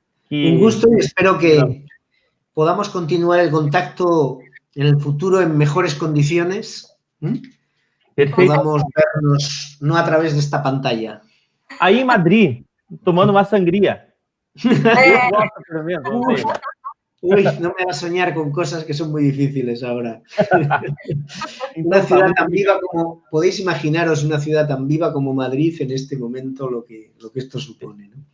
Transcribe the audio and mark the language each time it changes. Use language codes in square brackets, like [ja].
[es] Un gusto y espero que podamos continuar el contacto en el futuro en mejores condiciones. Podamos vernos no a través de esta pantalla. [pt] Aí em Madrid, tomando uma sangria. Eu gosto, pelo menos, não sei. [es] Uy, no me hagas soñar con cosas que son muy difíciles ahora. Una ciudad tan viva como, podéis imaginaros una ciudad tan viva como Madrid en este momento, lo que esto supone, ¿no?